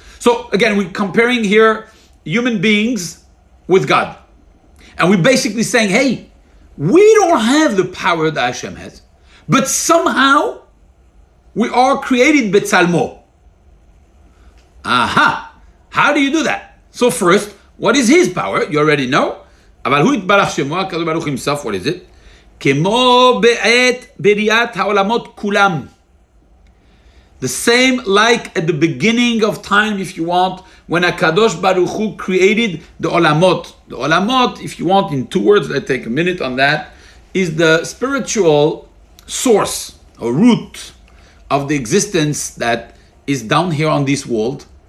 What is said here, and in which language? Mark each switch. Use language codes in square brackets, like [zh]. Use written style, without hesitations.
[en] So again, we're comparing here human beings with God. And we're basically saying, hey, we don't have the power that Hashem has, but somehow we are created betzalmo. Aha! How do you do that? So first, what is his power? You already know. [he] אבל הוא יתברך שמו, הקדוש ברוך הוא [en] himself, what is it? [he] כמו בעת בריאת העולמות כולם. [en] The same like at the beginning of time, if you want, when HaKadosh Baruch Hu created the olamot. The olamot, if you want, in 2 words, let's take a minute on that, is the spiritual source or root of the existence that is down here on this world.